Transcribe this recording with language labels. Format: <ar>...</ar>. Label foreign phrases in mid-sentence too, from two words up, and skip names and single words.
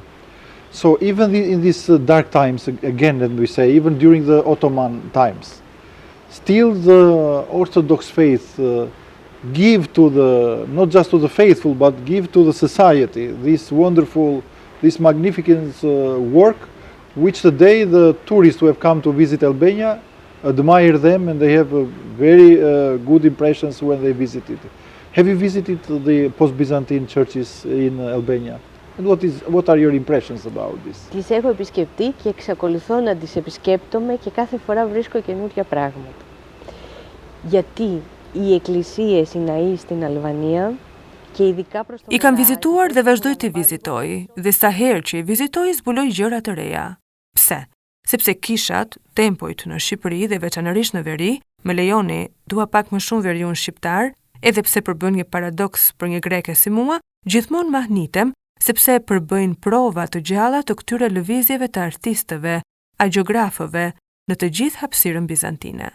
<en>So even in these dark times, again, let me say, even during the Ottoman times, still the Orthodox faith give to the, not just to the faithful, but give to the society this wonderful, this magnificent work, which today the tourists who have come to visit Albania admire them, and they have very good impressions when they visited. Have you visited the post-Byzantine churches in Albania? And what are your impressions about this?</en> <el>Τις έχω επισκεφτεί και εξακολουθώ να τις επισκέπτομαι και κάθε φορά βρίσκω καινούργια πράγματα. Γιατί οι εκκλησίες, οι ναοί στην Αλβανία και ειδικά προς το</el> <sq>I kam vizituar dhe vazhdoj të vizitoj, dhe sa herë që i vizitoj zbuloj gjëra të reja. Pse? Sepse kishat, tempojt në Shqipëri dhe veçanërisht në veri, më lejoni, dua pak më shumë veriun shqiptar, edhe pse përbën një paradoks për një greke si mua, gjithmonë mahnitem, sepse përbëjnë prova të gjalla të këtyre lëvizjeve të artistëve, agiografëve, në të gjithë hapësirën bizantine.</sq>